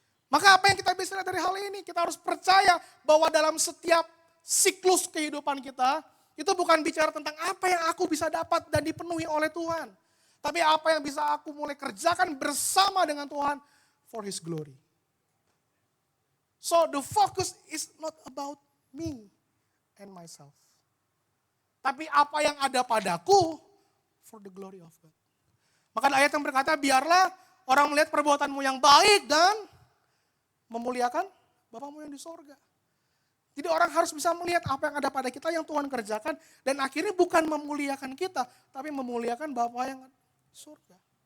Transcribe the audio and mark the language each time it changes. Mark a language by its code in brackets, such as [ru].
[id] Maka apa yang kita bisa lihat dari hal ini? Kita harus percaya bahwa dalam setiap siklus kehidupan kita, itu bukan bicara tentang apa yang aku bisa dapat dan dipenuhi oleh Tuhan. Tapi apa yang bisa aku mulai kerjakan bersama dengan Tuhan [en] for His glory. So the focus is not about me and myself. [id] Tapi apa yang ada padaku [en] for the glory of God. [id] Maka ayat yang berkata, biarlah orang melihat perbuatanmu yang baik dan memuliakan Bapamu yang di sorga. Jadi orang harus bisa melihat apa yang ada pada kita yang Tuhan kerjakan. Dan akhirnya bukan memuliakan kita, tapi memuliakan Bapa yang di surga.